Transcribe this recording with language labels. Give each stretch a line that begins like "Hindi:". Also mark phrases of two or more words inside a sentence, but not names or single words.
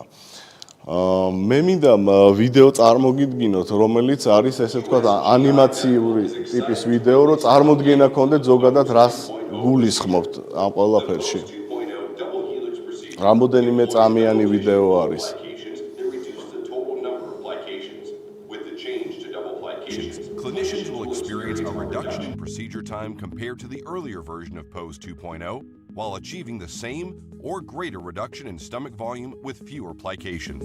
Georgian: მე მინდა ვიდეო წარმოგიდგინოთ, რომელიც არის ესე ვთქვათ ანიმაციური ტიპის ვიდეო, რომ წარმოდგენა გქონდეთ ზოგადად რას გულისხმობთ ამ ყველაფერში. რამოდენიმე წამიანი ვიდეო არის.
English: Clinicians will experience a reduction in procedure time compared to the earlier version of POUS 2.0, while achieving the same or greater reduction in stomach volume with fewer plications.